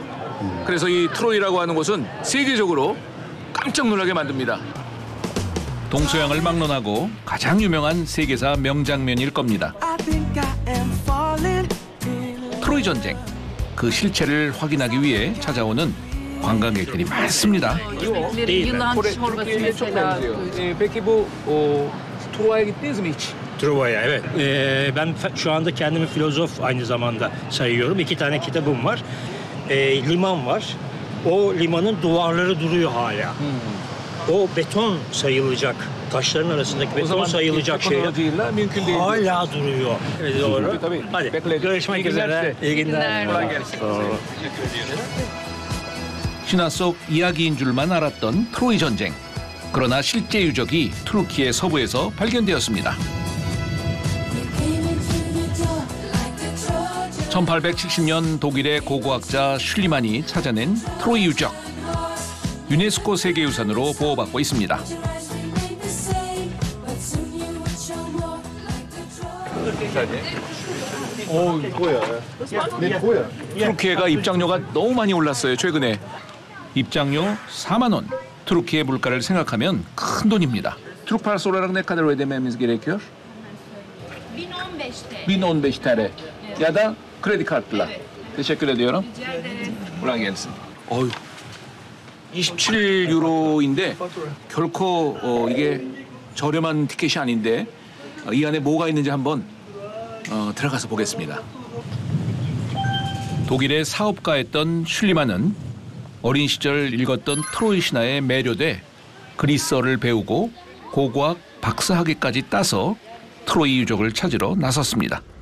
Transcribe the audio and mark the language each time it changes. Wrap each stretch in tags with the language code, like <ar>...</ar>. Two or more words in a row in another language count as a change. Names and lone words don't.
<ko>그래서 이 트로이라고 하는 곳은 세계적으로 깜짝 놀라게 만듭니다. 동서양을 막론하고 가장 유명한 세계사 명장면일 겁니다. 트로이 전쟁. 그 실체를 확인하기 위해 찾아오는 관광객들이 많습니다.</ko> <tr>Peki bu Truva'ya gittiniz mi hiç? Truva'ya evet. Ben şu anda kendimi filozof aynı zamanda sayıyorum. 2 tane kitabım var. Liman var. O limanın duvarları duruyor hala. O beton sayılacak, taşların arasındaki beton sayılacak şeyler hala duruyor. Doğru. Hadi görüşmek üzere. İyi günler.</tr> <ko>신화 속 이야기인 줄만 알았던 트로이 전쟁. 그러나 실제 유적이 투르키의 서부에서 발견되었습니다. 1870년 독일의 고고학자 슐리만이 찾아낸 트로이 유적. 유네스코 세계유산으로 보호받고 있습니다. 트루키에가 입장료가 너무 많이 올랐어요, 최근에. 입장료 4만 원. 트루키의 물가를 생각하면 큰 돈입니다.</ko> <tr>Türk parası olarak ne kadar ödememiz gerekiyor? 1015 TL. Ya da kredi kartla. Teşekkür ediyorum. Kolay gelsin.</tr> <ko>어휴, 27유로인데 결코 이게 저렴한 티켓이 아닌데 이 안에 뭐가 있는지 한번 들어가서 보겠습니다. 독일의 사업가였던 슐리만은 어린 시절 읽었던 트로이 신화에 매료돼 그리스어를 배우고 고고학 박사학위까지 따서 트로이 유적을 찾으러 나섰습니다.</ko>